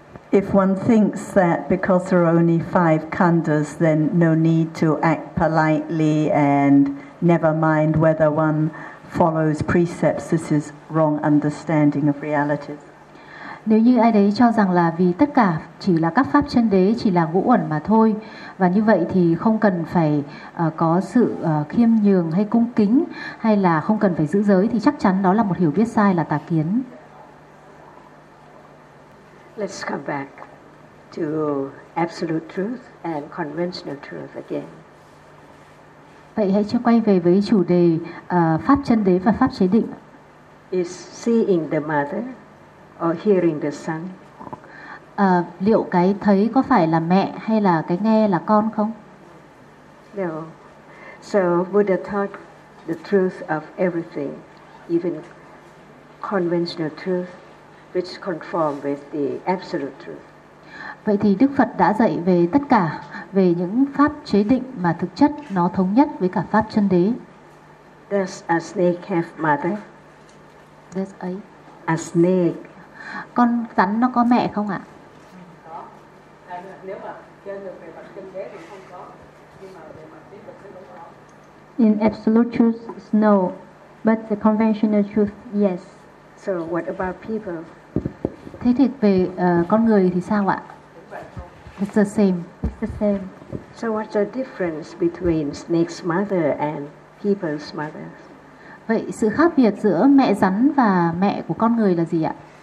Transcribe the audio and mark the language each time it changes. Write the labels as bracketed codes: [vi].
[en] If one thinks that because there are only five khandhas, then no need to act politely and never mind whether one follows precepts, this is wrong understanding of reality. [vi] Nếu như ai đấy cho rằng là vì tất cả chỉ là các pháp chân đế, chỉ là ngũ uẩn mà thôi, và như vậy thì không cần phải có sự khiêm nhường hay cung kính, hay là không cần phải giữ giới, thì chắc chắn đó là một hiểu biết sai, là tà kiến. [en] Let's come back to absolute truth and conventional truth again. [vi] Vậy hãy cho quay về với chủ đề pháp chân đế và pháp chế định. [en] Is seeing the mother or hearing the son? [vi] Liệu cái thấy có phải là mẹ hay là cái nghe là con không? [en] No. So Buddha taught the truth of everything, even conventional truth, which conform with the absolute truth. [vi] Vậy thì Đức Phật đã dạy về tất cả, về những pháp chế định mà thực chất nó thống nhất với cả pháp chân đế. [en] Does a snake have mother? Does a? A snake. [vi] Con rắn nó có mẹ không ạ? [en] In absolute truth, no. But the conventional truth, yes. So what about people? [vi] Thế thì về con người thì sao ạ? [en] It's the same. It's the same. So what's the difference between snake's mother and people's mother? [vi] Vậy sự khác biệt giữa mẹ rắn và mẹ của con người là gì ạ?